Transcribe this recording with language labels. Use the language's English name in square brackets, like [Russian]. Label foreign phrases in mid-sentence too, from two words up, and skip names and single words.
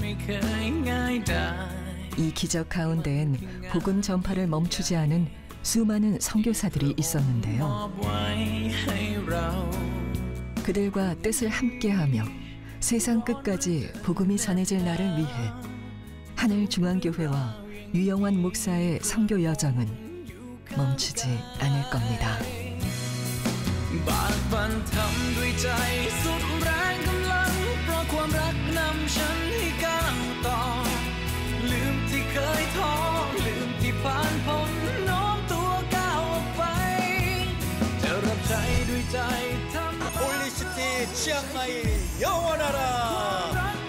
[Korean] 이 기적 가운데엔 복음 전파를 멈추지 않은 수많은 선교사들이 있었는데요. 그들과 뜻을 함께하며 세상 끝까지 복음이 전해질 날을 위해 하늘중앙교회와 유영환 목사의 선교 여정은 멈추지 않을 겁니다. [Thai] บากบั่นทำด้วยใจสุดแรงกำลังเพราะความรักนำฉันให้ก้าวต่อลืมที่เคยท้อลืมที่ผ่านพ้นโน้มตัวก้าวออกไปจะรับใช้ด้วยใจทำ [Korean] 홀리시티 치앙마이 영원하라